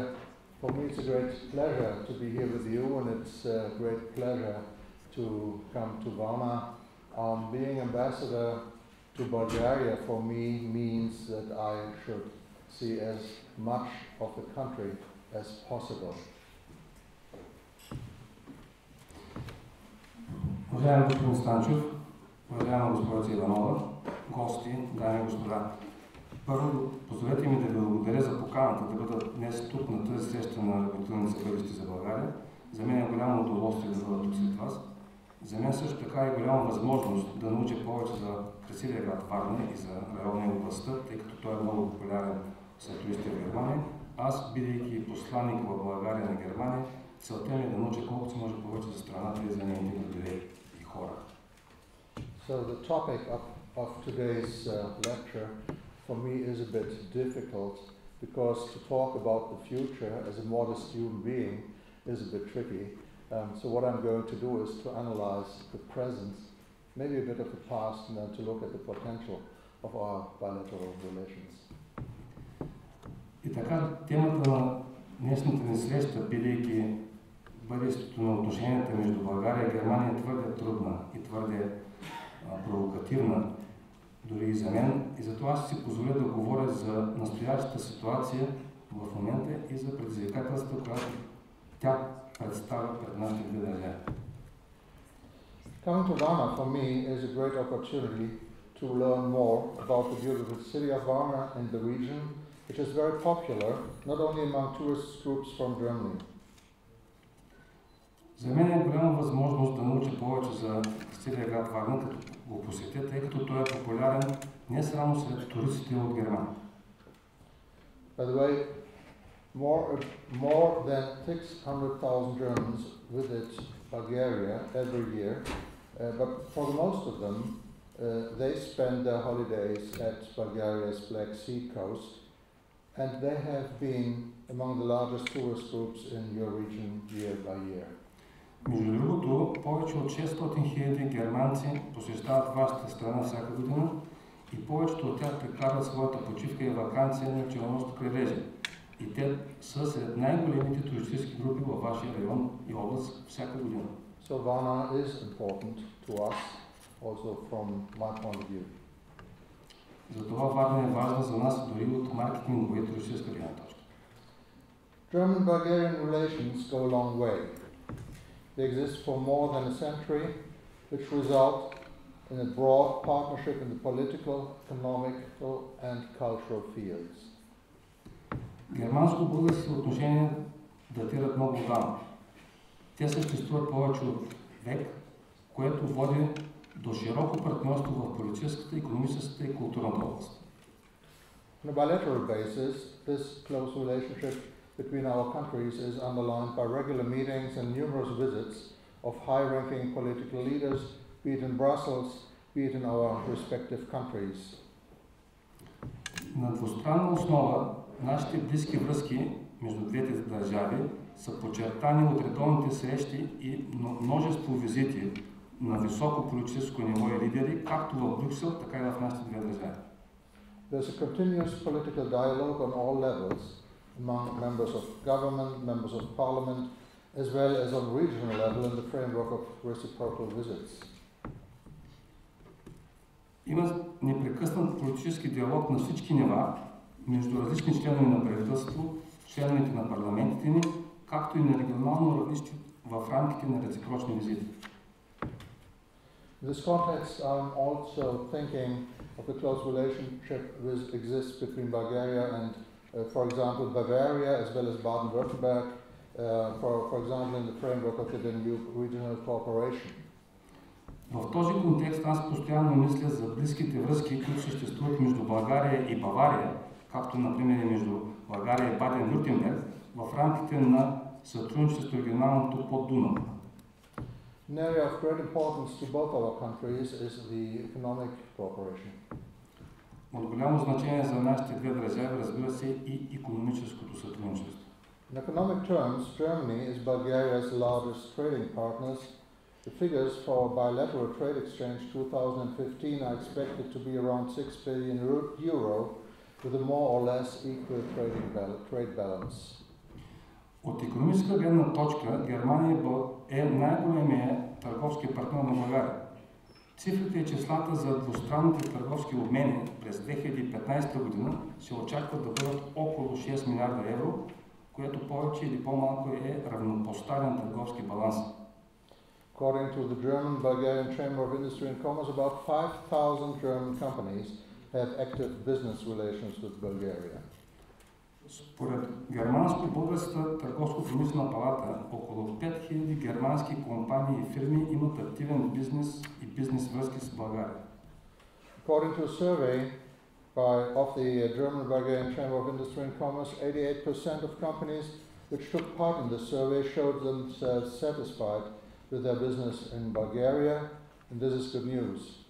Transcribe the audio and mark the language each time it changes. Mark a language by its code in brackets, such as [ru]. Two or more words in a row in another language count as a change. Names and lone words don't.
[en] For me it's a great pleasure to be here with you, and it's a great pleasure to come to Varna. Being ambassador to Bulgaria for me means that I should see as much of the country as possible. [bg] Уважаеми господин Станчев, уважаема госпожа Иванова, гости, дами и господа. Първо, позволете ми да ви благодаря за поканата да бъда днес тук на тази среща на Работилница бъдеще за България. За мен е голямо удоволствие да бъда тук след вас. За мен също така е голяма възможност да науча повече за красивия град Варна и за района и областта, тъй като той е много популярен сред туристите в Германия. Аз, бидейки посланник в България на Германия, целта ми е да науча колкото се може повече за страната и за нейните градове и хора. [en] So the topic of today's lecture for me is a bit difficult because to talk about the future as a modest human being is a bit tricky. So what I'm going to do is to analyze the present maybe a bit of the past, and then to look at the potential of our bilateral relations. [bg] И така, темата на днешната ни среща, бидейки бъдещето на отношенията между България и Германия, е твърде трудна и твърде провокативна, дори и за мен. И затова ще си позволя да говоря за настоящата ситуация в момента и за предизвикателствата, която тя представя пред нашите две държави. [en] Coming to Varna for me is a great opportunity to learn more about the beautiful city of Varna and the region, which is very popular, not only among tourist groups from Germany. [bg] За мен е голяма възможност да науча повече за целия град Варна, като го посетя, тъй като той е популярен не само сред туристите от Германия. [en] By the way, more than 600,000 Germans visit Bulgaria every year, but for the most of them, they spend their holidays at Bulgaria's Black Sea coast, and they have been among the largest tourist groups in your region year by year. [bg] Между другото, повече от 600 000 германци посещават вашата страна всяка година и повечето от тях прекарват своята почивка и ваканция на Черноморското крайбрежие. И те са сред най-големите туристически групи във вашия район и област всяка година. [en] So Varna is important to us, also from my point of view. [bg] Затова Варна е важна за нас дори от маркетингова и туристическа гледна точка. [en] German-Bulgarian relations go a long way. They exist for more than a century, which result in a broad partnership in the political, economical and cultural fields. [bg] Германско-българските отношения датират много отдавна. Те съществуват повече от век, което води до широко партньорство в политическата, икономическата и културната област. [en] On a bilateral basis, this close relationship between our countries is underlined by regular meetings and numerous visits of high-ranking political leaders, be it in Brussels, be it in our respective countries. [bg] На двустранна основа нашите близки връзки между двете държави са подчертани от редовните срещи и множество визити на високо политическо ниво и лидери, както в Брюксел, така и в нашите две държави. [en] There's a continuous political dialogue on all levels among members of government, members of parliament, as well as on regional level in the framework of reciprocal visits. [bg] Има непрекъснат политически диалог на всички нива между различни членове на правителство, членовете на парламентите ни, както и на регионално равнище в рамките на реципрочни визити. [en] In this context, I'm also thinking of the close relationship which exists between Bulgaria and, for example, Bavaria, as well as Baden-Württemberg, for example, in the framework of the Danube Regional Cooperation. [bg] В този контекст аз постоянно мисля за близките връзки, които съществуват между България и Бавария, както например и между България и Баден-Вюртемберг, в рамките на сътрудничество регионалното под Дунав. [en] An area of great importance to both our countries is the economic cooperation. [bg] От голямо значение за нашите две държави, разбира се, и икономическото сътрудничество. [en] In economic terms, Germany is Bulgaria's largest trading partners. The figures for bilateral trade exchange 2015 are expected to be around 6 billion euro, with a more or less equal trade balance. [bg] От икономическа гледна точка Германия е най-големият търговски партньор на България. Цифрите и числата за двустранните търговски обмени през 2015 година се очакват да бъдат около 6 милиарда евро, което повече или по-малко е равнопоставен търговски баланс. [en] According to the German-Bulgarian Chamber of Industry and Commerce, about 5,000 German companies have active business relations with Bulgaria. [bg] Според Германско-българската търговско-промишлена палата, около 5000 германски компании и фирми имат активен бизнес и бизнес връзки с България. [en] According to a survey of the German-Bulgarian Chamber of Industry and Commerce, 88% of companies which took part in the survey showed themselves satisfied with their business in Bulgaria, and this is good news.